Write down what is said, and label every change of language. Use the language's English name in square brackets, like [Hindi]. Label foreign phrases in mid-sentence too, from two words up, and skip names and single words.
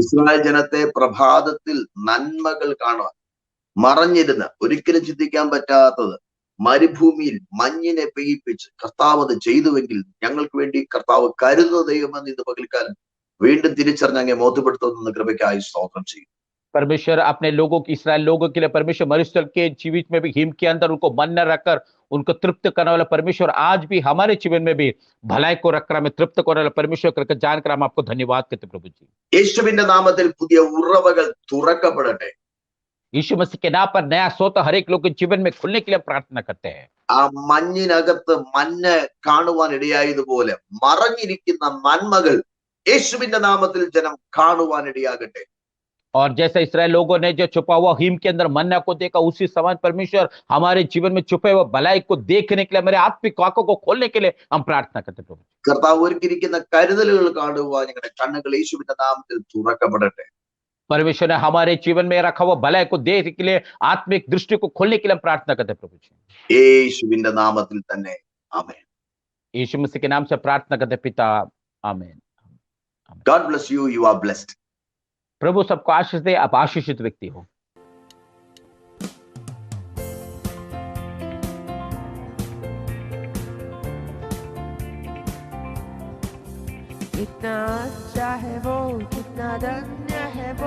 [Malayalam] ഇസ്രായേൽ ജനത്തെ പ്രഭാതത്തിൽ നന്മകൾ കാണുവാൻ, മറഞ്ഞിരുന്ന, ഒരിക്കലും ചിന്തിക്കാൻ പറ്റാത്തത് മരുഭൂമിയിൽ മഞ്ഞിനെ പെയ്യിപ്പിച്ച് കർത്താവ് അത് ചെയ്തുവെങ്കിൽ ഞങ്ങൾക്ക് വേണ്ടി കർത്താവ് കരുതുന്ന ദൈവമെന്ന് ഇന്ന് പകൽക്കാലം വീണ്ടും തിരിച്ചറിഞ്ഞ് അങ്ങേ ബോധ്യപ്പെടുത്തുന്ന കൃപയ്ക്കായി സ്തോത്രം ചെയ്യും. [Hindi] परमेश्वर अपने लोगों की, इसराइल लोगों के लिए परमेश्वर मरुस्थल के जीवित में भी हिम के अंदर उनको मन न रखकर उनको तृप्त करने वाला परमेश्वर आज भी हमारे जीवन में भी भलाई को रखकर हमें तृप्त करने वाला परमेश्वर करके जानकर हम आपको धन्यवाद करते प्रभु जी। [Malayalam] യേശുവിന്റെ നാമത്തിൽ പുതിയ ഉറവകൾ തുറക്കപ്പെടട്ടെ. [Hindi] यीशु मसीह के नाम पर नया सोता हर एक लोग के जीवन में खुलने के लिए प्रार्थना करते हैं। [Malayalam] ആ മഞ്ഞിനകത്ത് മഞ്ഞ് കാണുവാൻ ഇടയായതുപോലെ മറഞ്ഞിരിക്കുന്ന നന്മകൾ യേശുവിന്റെ നാമത്തിൽ ജനം കാണുവാൻ ഇടയാകട്ടെ. [Hindi] और जैसे इसराइल लोगों ने जो छुपा हुआ हिम के अंदर मन्ना को देखा, उसी समान परमेश्वर हमारे जीवन में छुपे हुए भलाई को देखने के लिए, मेरे आत्मिक आंखों को खोलने के लिए हम प्रार्थना करते प्रभु। [Malayalam] കർത്താവ് ഒരുക്കിയിരിക്കുന്ന കരുതലുകൾ കാണുവാൻ ഞങ്ങളുടെ കണ്ണുകൾ യേശുവിന്റെ നാമത്തിൽ തുറക്കപ്പെടട്ടെ. [Hindi] परमेश्वर ने हमारे जीवन में रखा हुआ भलाई को देखने के लिए आत्मिक दृष्टि को खोलने के लिए हम प्रार्थना करते प्रभु जी। [Malayalam] യേശുവിന്റെ നാമത്തിൽ തന്നെ ആമേൻ. [Hindi] यीशु मसीह के नाम से प्रार्थना करते पिता, आमीन। [English] God bless you. You are blessed. [Hindi] प्रभु सबको आशीष दे, आप आशीषित व्यक्ति हो। कितना अच्छा है वो, कितना धन्य है वो,